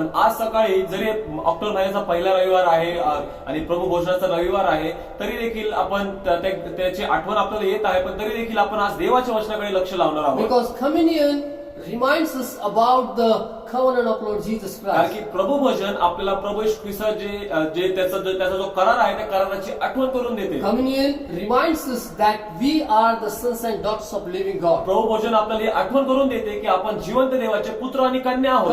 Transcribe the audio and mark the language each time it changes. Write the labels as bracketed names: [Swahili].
[Marathi] पण आज सकाळी जरी ऑक्टोबर महिन्याचा पहिला रविवार आहे आणि प्रभू भोजनाचा रविवार आहे, तरी देखील आपण त्याची आठवण आपल्याला येत आहे. पण तरी देखील आपण आज देवाच्या वचनाकडे लक्ष लावणार आहोत. [English] Because communion reminds us about the covenant of Lord Jesus [Marathi] कारण [English] Christ. [Marathi] की प्रभू भोजन आपल्याला प्रभू येशू ख्रिस्त जे त्याचा जो करार आहे त्या कराराची आठवण करून देते. [English] Communion reminds us that we are the sons and daughters of living God. [Marathi] प्रभू भोजन आपल्याला ही आठवण करून देते की आपण जिवंत देवाचे पुत्र आणि कन्या आहोत.